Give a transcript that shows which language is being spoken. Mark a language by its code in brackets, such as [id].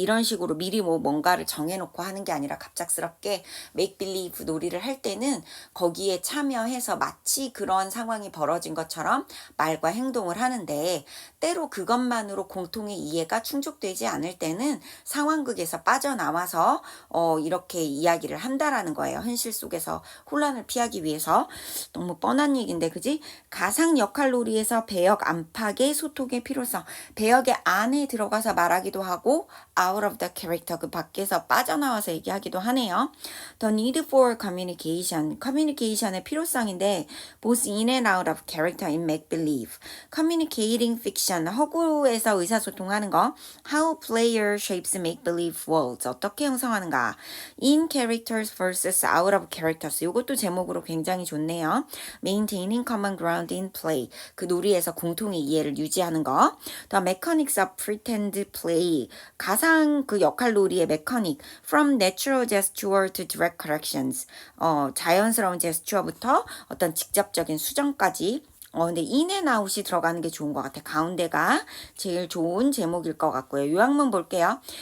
[ko] 이런 식으로 미리 뭐 뭔가를 정해놓고 하는 게 아니라 갑작스럽게 make believe 놀이를 할 때는 거기에 참여해서 마치 그런 상황이 벌어진 것처럼 말과 행동을 하는데 때로 그것만으로 공통의 이해가 충족되지 않을 때는 상황극에서 빠져나와서 이렇게 이야기를 한다라는 거예요. 현실 속에서 혼란을 피하기 위해서. 너무 뻔한 얘기인데 그지? 가상 역할 놀이에서 배역 안팎의 소통의 필요성. 배역의 안에 들어가서 말하기도 하고 [en] out of the character [ko] 그 밖에서 빠져나와서 얘기하기도 하네요. [en] The need for communication. communication의 [ko] 필요성인데 [en] both in and out of character in make-believe. communicating fiction. [ko] 허구에서 의사소통하는 거. [en] How player shapes make-believe worlds. [ko] 어떻게 형성하는가. [en] In characters versus out of characters. [ko] 이것도 제목으로 굉장히 좋네요. [en] Maintaining common ground in play. [ko] 그 놀이에서 공통의 이해를 유지하는 거. [en] The mechanics of pretend play. [ko] 가상 그 역할 놀이의 메커닉. [en] From natural gesture to direct corrections. [ko] 자연스러운 제스처부터 어떤 직접적인 수정까지. 근데 in and out이 들어가는 게 좋은 것 같아. 가운데가 제일 좋은 제목일 것 같고요. 요약문 볼게요.